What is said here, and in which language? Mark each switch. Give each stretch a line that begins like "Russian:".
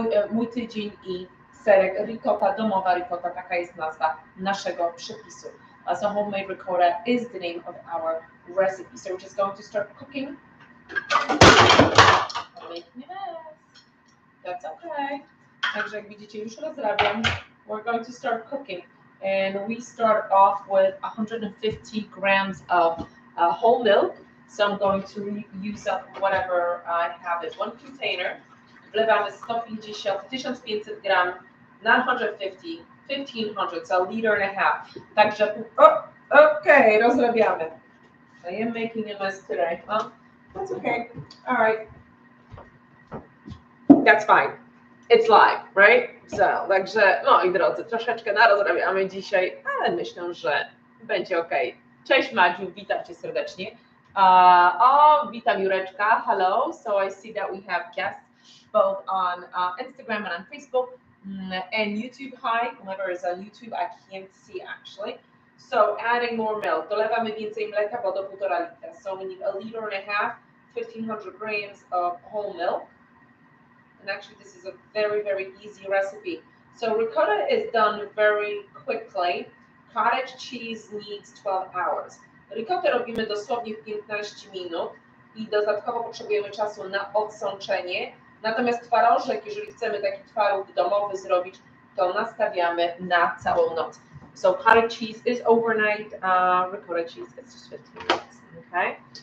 Polish: Mój tydzień i serek ricotta, domowa ricotta, taka jest nazwa naszego przepisu.
English: So homemade ricotta is the name of our recipe. So we're just going to start cooking. Making a mess. That's okay.
Polish: Także jak widzicie, już rozrabiam.
English: We're going to start cooking. And we start off with 150 grams of whole milk. So I'm going to use up whatever I have in one container.
Polish: Wlewamy 150, 1500 gram na 150, 1500,
English: so a liter and a half.
Polish: Także, okay, rozrabiamy.
English: I am making a mess today. That's okay. All right. That's fine. It's live, right?
Polish: So, także, moi drodzy, troszeczkę narozrabiamy dzisiaj, ale myślę, że będzie ok. Cześć Madziu, witam Cię serdecznie. Witam Jureczka, hello.
English: So I see that we have guests both on Instagram and on Facebook and YouTube. Hi, whoever is on YouTube, I can't see actually. So adding more milk.
Polish: Dolewamy więcej mleka, bo do 1,5 litra.
English: So we need a liter and a half, 1500 grams of whole milk. And actually this is a very, very easy recipe. So ricotta is done very quickly. Cottage cheese needs 12 hours.
Polish: Ricottę robimy dosłownie w 15 minut i dodatkowo potrzebujemy czasu na odsączenie. Natomiast twarożek, jeżeli chcemy taki twaróg domowy zrobić, to nastawiamy na całą noc.
English: So cottage cheese is overnight, ricotta cheese is just 15 minutes, okay?